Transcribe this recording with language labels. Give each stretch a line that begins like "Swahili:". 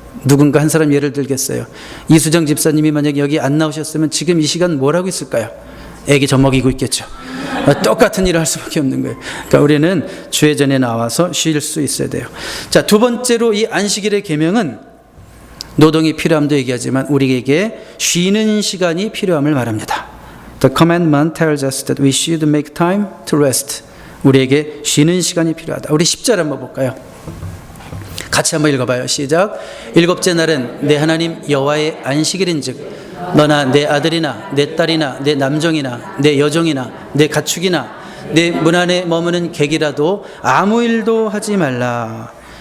Korean: 누군가 한 사람 예를 들겠어요. 이수정 집사님이 만약에 여기 안 나오셨으면 지금 이 시간 뭘 하고 있을까요? 애기 젖먹이고 있겠죠. 똑같은 일을 할 수밖에 없는 거예요. 그러니까 우리는 주의 전에 나와서 쉴 수 있어야 돼요. 자, 두 번째로 이 안식일의 계명은 노동이 필요함도 얘기하지만 우리에게 쉬는 시간이 필요함을 말합니다.
English: The commandment tells us that we should make time to rest.
Korean: 우리에게 쉬는 시간이 필요하다. 우리 10절 한번 볼까요? 같이 한번 읽어봐요. 시작. 일곱째 날은 내 하나님 여호와의 안식일인즉 너나 내 아들이나 내 딸이나 내 남종이나 내 여종이나 내 가축이나 내 문 안에 머무는 객이라도 아무 일도 하지 말라.